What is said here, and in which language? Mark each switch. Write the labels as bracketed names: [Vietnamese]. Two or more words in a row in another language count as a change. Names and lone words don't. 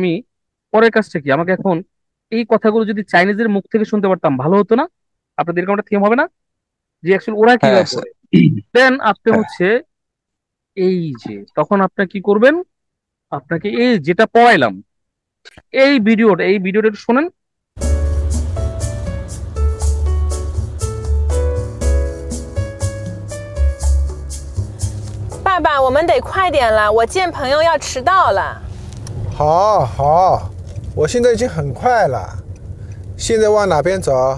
[Bangla] আমি পরের কাজটা কি, আমাকে এখন এই কথাগুলো যদি চাইনিজের মুখ থেকে শুনতে পারতাম ভালো হতো না? আপনাদের এরকম একটা থিম হবে না, যে অ্যাকচুয়ালি ওরা হ্যাঁ কিভাবে স্যার। পড়ে? দেন আপনি হ্যাঁ। হচ্ছে এই যে তখন আপনি কি করবেন, আপনাকে এই যেটা পড়াইলাম, এই ভিডিওটা একটু শোনেন। [Chinese] 爸爸，我们得快点了，我见朋友要迟到了。好，好，我现在已经很快了。现在往哪边走？